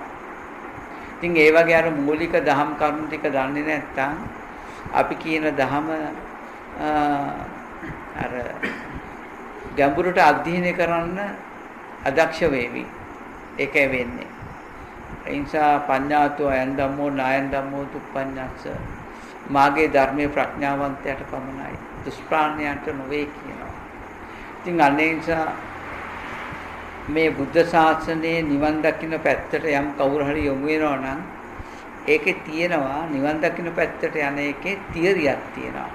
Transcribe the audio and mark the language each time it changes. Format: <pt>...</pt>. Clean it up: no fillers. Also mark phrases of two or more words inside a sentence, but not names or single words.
<si>ඉතින් ඒ වගේ අර මූලික දහම් කරුණු ටික දන්නේ නැත්තම් අපි කියන දහම අර ගැඹුරට අධ්‍යයනය කරන්න අදක්ෂ වේවි. ඒකයි වෙන්නේ. ඒ නිසා</si> <pi>පඤ්ඤාතෝ අයන් ධම්මෝ නායන් ධම්මෝ තුප්පඤ්ඤස්ස.</pi> <si>මාගේ ධර්මයේ ප්‍රඥාවන්තයාට පමණයි. දුෂ්ප්‍රාඥයන්ට නොවේ කියනවා. ඉතින් අනේ නිසා මේ බුද්ධ ශාසනයේ නිවන් දකින්න පැත්තට යම් කවුරු හරි යොමු වෙනවා නම් ඒකේ තියෙනවා නිවන් දකින්න පැත්තට යන එකේ තියරියක් තියෙනවා.</si>